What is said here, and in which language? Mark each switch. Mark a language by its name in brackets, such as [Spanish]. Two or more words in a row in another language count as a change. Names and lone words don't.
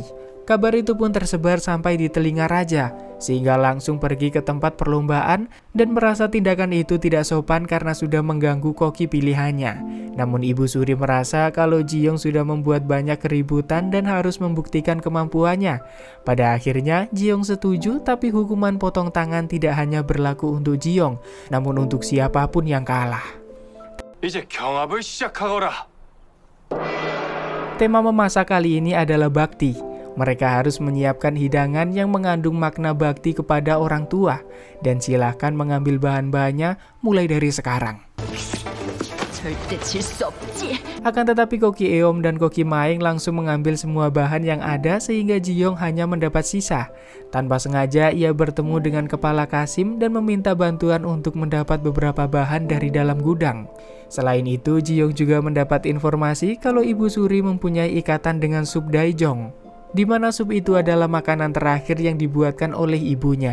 [Indonesian] Kabar itu pun tersebar sampai di telinga raja, sehingga langsung pergi ke tempat perlombaan dan merasa tindakan itu tidak sopan karena sudah mengganggu koki pilihannya. Namun Ibu Suri merasa kalau Ji-young sudah membuat banyak keributan dan harus membuktikan kemampuannya. Pada akhirnya Ji-young setuju, tapi hukuman potong tangan tidak hanya berlaku untuk Ji-young, namun untuk siapapun yang kalah. [Korean] 이제 경합을 시작하거라. [Indonesian] Tema memasak kali ini adalah bakti. Mereka harus menyiapkan hidangan yang mengandung makna bakti kepada orang tua. Dan silahkan mengambil bahan-bahannya mulai dari sekarang. [Korean] 절대 질 수 없지. [Indonesian] Akan tetapi Koki Eom dan Koki Maeng langsung mengambil semua bahan yang ada sehingga Ji-young hanya mendapat sisa. Tanpa sengaja ia bertemu dengan kepala Kasim dan meminta bantuan untuk mendapat beberapa bahan dari dalam gudang. Selain itu, Ji-young juga mendapat informasi kalau Ibu Suri mempunyai ikatan dengan sup daejong, di mana sup itu adalah makanan terakhir yang dibuatkan oleh ibunya.